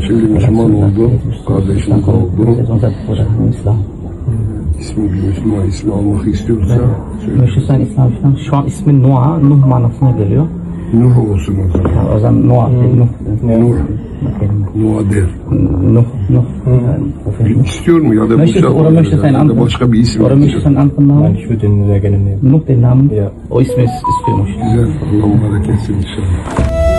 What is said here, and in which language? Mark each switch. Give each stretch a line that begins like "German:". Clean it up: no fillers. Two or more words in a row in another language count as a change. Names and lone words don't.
Turkish: Şimdi Müslüman oldu, kardeşimiz oldu. İsmi bir Müslüman ismi almak istiyorsa söyle. Müslüman İslam şu an ismi Nuh, Nuh manasına geliyor. Nuh olsun o zaman. Ya, o zaman Nuh, Nuh. Nuh der. Nuh. İstiyor mu ya da
German: Möchtest du oder möchtest du einen
Turkish: ya da
German: anderen?
Turkish: başka bir isim
German: Oder möchtest du einen anderen Namen? Nein, ich würde den sehr gerne nehmen. Nuh den Namen? Ja.
Turkish: O ismi istiyormuş. Güzel. Allah mübarek etsin inşallah.